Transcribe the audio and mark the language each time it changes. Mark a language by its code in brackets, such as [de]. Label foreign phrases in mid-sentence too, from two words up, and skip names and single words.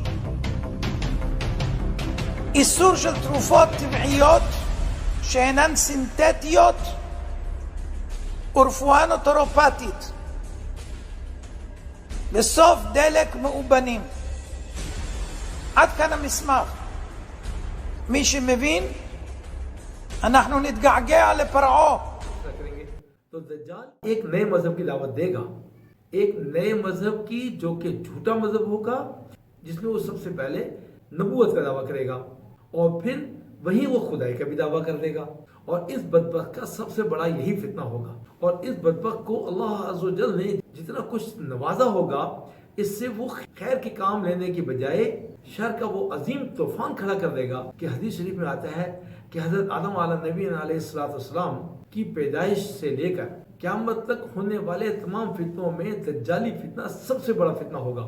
[he] איסור של תרופות טבעיות שאינן סינתטיות ורפואה נוטורופטית, בסוף דלק מאובנים. עד כאן המסמך. מי שמבין, אנחנו נתגעגע לפרעה. [ur] تو دجال ایک نئے مذہب کی دعوت دے گا ایک نئے مذہب کی جو کہ جھوٹا مذہب ہوگا، جس میں وہ سب سے پہلے نبوت کا دعویٰ کرے گا اور پھر وہیں وہ خدائی کا بھی دعویٰ کر دے گا، اور اس بدبخت کا سب سے بڑا یہی فتنہ ہوگا۔ اور اس بدبخت کو اللہ عز و جل نے جتنا کچھ نوازا ہوگا، اس سے وہ خیر کے کام لینے کی بجائے شر کا وہ عظیم طوفان کھڑا کر دے گا کہ حدیث شریف میں آتا ہے کہ حضرت آدم علیہ نبی علیہ السلام کی پیدائش سے لے کر قیامت تک ہونے والے تمام فتنوں میں دجالی فتنہ سب سے بڑا فتنہ ہوگا۔